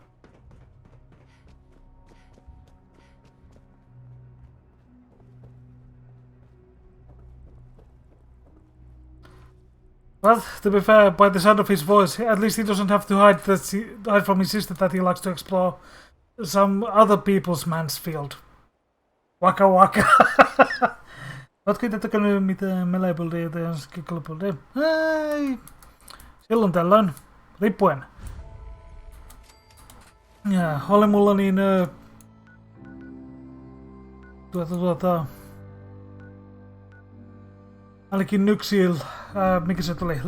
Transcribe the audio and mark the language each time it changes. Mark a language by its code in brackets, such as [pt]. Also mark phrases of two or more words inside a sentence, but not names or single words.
[en] But to be fair, by the sound of his voice, at least he doesn't have to hide from his sister that he likes to explore some other people's Mansfield. Waka waka. [fi] Ootko itse tykännyt mitään melee-buildia tai skill-buildia? Ei. Silloin tällöin. Riippuen. Ja, oli mulla niin... ainakin Nyxil, mikä se tuli?